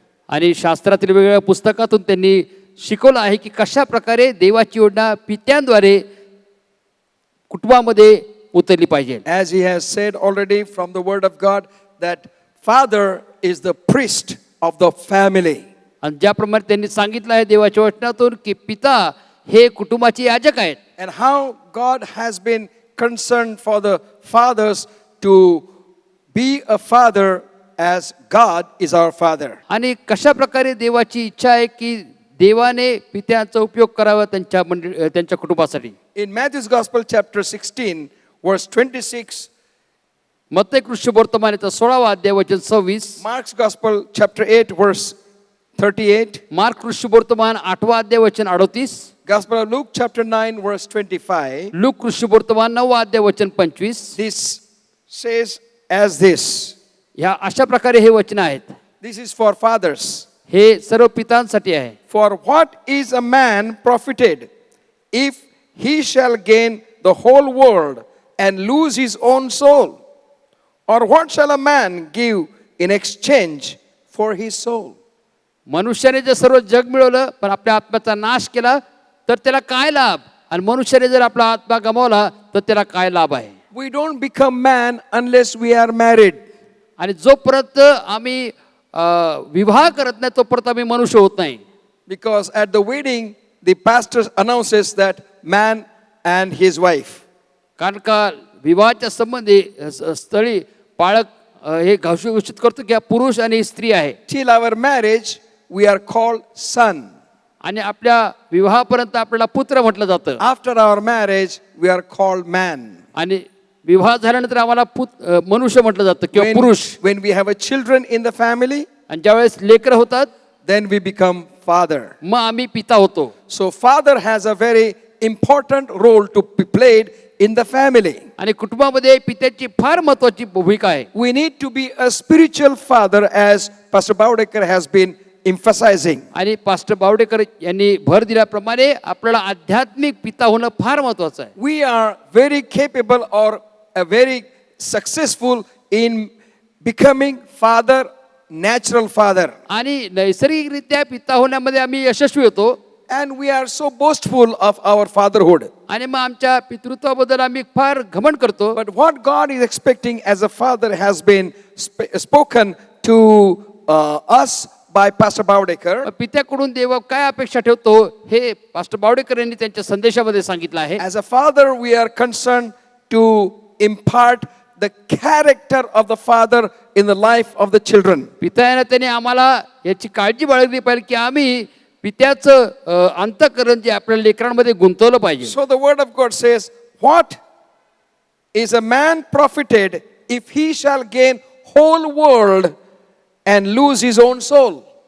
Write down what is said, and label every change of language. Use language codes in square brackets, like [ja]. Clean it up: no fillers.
[mr] आणि शास्त्रातील वेगवेगळ्या पुस्तकातून त्यांनी शिकवलं आहे की कशा प्रकारे देवाची योजना पित्यांद्वारे कुटुंबामध्ये उतरली पाहिजे. [en] As he has said already from the Word of God, that father is the priest of the family. [mr] आणि ज्याप्रमाणे त्यांनी सांगितलं आहे देवाच्या वचनातून की पिता हे कुटुंबाचे याजक आहेत. [en] And how God has been concerned for the fathers to be a father as God is our father. [mr] आणि कशा प्रकारे देवाची इच्छा आहे की देवाने पित्यांचा उपयोग करावा त्यांच्या कुटुंबासाठी. [en] In Matthew's Gospel chapter 16 verse 26, [mr] मत्तई Krishna वर्तमानाचा 16वा अध्याय वचन 26, [en] Mark's Gospel chapter 8 verse 38, [mr] mark Krishna वर्तमान 8वा अध्याय वचन 38, [en] Gospel of Luke chapter 9 verse 25, [mr] look Krishna वर्तमान 9वा अध्याय वचन 25. [en] this says as this. [mr] ह्या अशा प्रकारे हे वचन आहेत. [en] This is for fathers. [mr] हे सर्व पितांसाठी आहे. [en] For what is a man profited if he shall gain the whole world and lose his own soul? Or what shall a man give in exchange for his soul? [mr] मनुष्याने जर सर्व जग मिळवलं पण आपल्या आत्म्याचा नाश केला तर त्याला काय लाभ? आणि मनुष्याने जर आपला आत्मा गमावला तर त्याला काय लाभ आहे? [en] We don't become man unless we are married. [mr] आणि जोपर्यंत आम्ही विवाह करत नाही तोपर्यंत आम्ही मनुष्य होत नाही. [en] Because at the wedding, the pastor announces that man and his wife. [mr] कारण का विवाहाच्या संबंधी स्थळी पाळक हे घोषित करतो की हा पुरुष आणि स्त्री आहे. [en] Till our marriage, we are called son. [mr] आणि आपल्या विवाहापर्यंत आपल्याला पुत्र म्हटलं जातं. [en] After our marriage, we are called man. [mr] आणि विवाह झाल्यानंतर आम्हाला मनुष्य म्हटलं जातं किंवा पुरुष. [en] When we have a children in the family, [mr] आणि ज्यावेळेस लेकरं होतात [en] then we become father. [mr] मग आम्ही पिता होतो. [en] So father has a very important role to be played in the family. [mr] आणि कुटुंबामध्ये पित्याची फार महत्त्वाची भूमिका आहे. [en] We need to be a spiritual father, as Pastor Baudekar has been emphasizing. [mr] आणि पास्टर बावडेकर यांनी भर दिल्याप्रमाणे आपल्याला आध्यात्मिक पिता होणं फार महत्त्वाचं आहे. [en] We are very capable or a very successful in becoming father, natural father. [mr] आणि नैसर्गिकरित्या पिता होण्यामध्ये आम्ही यशस्वी होतो. [en] And we are so boastful of our fatherhood. [mr] आणि मग आमच्या पितृत्वाबद्दल आम्ही फार घमंड करतो. [en] But what God is expecting as a father has been spoken to us by Pastor Baudekar. [mr] पित्याकडून देव काय अपेक्षा ठेवतो हे पास्टर बावडेकर यांनी त्यांच्या संदेशामध्ये सांगितलं आहे. [en] As a father, we are concerned to impart the character of the father in the life of the children. [mr] पित्याने त्याने आम्हाला याची काळजी बाळगली पाहिजे की आम्ही पित्याचं अंतःकरण जे आपल्या लेकरांमध्ये गुंतवलं पाहिजे. [en] So the word of God says, what is a man profited if he shall gain whole world and lose his own soul?